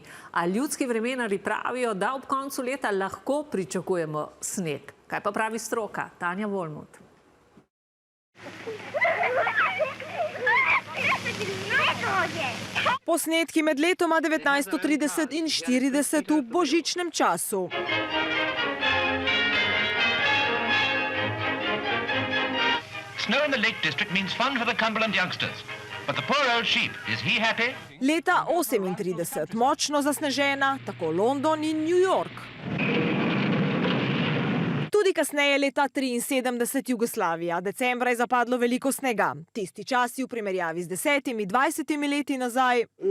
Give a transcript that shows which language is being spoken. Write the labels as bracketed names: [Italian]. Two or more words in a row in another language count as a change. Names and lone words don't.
[Slovenian] A ljudski vremenarji pravijo, da ob koncu leta lahko pričakujemo sneg. Kaj pa pravi stroka? Tanja Volmut. Posnetki med letoma 1930 in 40 v božičnem času. [English] Snow in the Lake District means fun for the Cumberland youngsters. But the poor old sheep, is he happy? [Slovenian] Leta 38, močno zasnežena, tako London in New York. Tudi kasneje leta 73 Jugoslavija. Decembra je zapadlo veliko snega. Tisti časi v primerjavi z 10-20 leti nazaj.